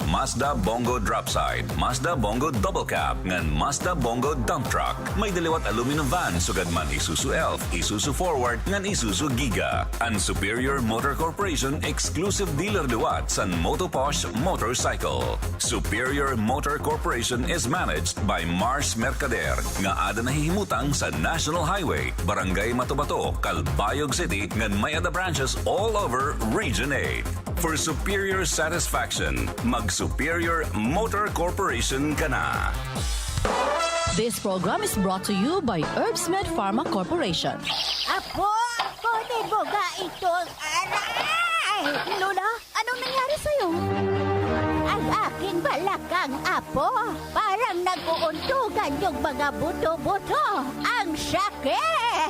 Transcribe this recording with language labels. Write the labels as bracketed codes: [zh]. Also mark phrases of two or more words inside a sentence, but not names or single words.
[war] Mazda Bongo Dropside, Mazda Bongo Double Cab, ngan Mazda Bongo Dump Truck. May daliwat [en] aluminum van, [war] sugad man Isuzu Elf, Isuzu Forward, ngan Isuzu Giga. Ang Superior Motor Corporation [en] exclusive dealer [war] liwat sa Motoposh Motorcycle. Superior Motor Corporation [en] is managed by [war] Mars Mercader, nga ada nahihimutang sa National Highway, Barangay Matubato, Calbayog City, ngan may ada [en] branches all over [war] Region 8. [en] For superior satisfaction, [war] mag-Superior Motor Corporation ka na. [en] This program is brought to you by Herbsmed Pharma Corporation. [tl] Apo, kunin mo ga itong aray! Lola, anong nangyari sa'yo? Ang aking balakang apo, parang nag-uuntugan yung mga buto-buto. Ang sakit!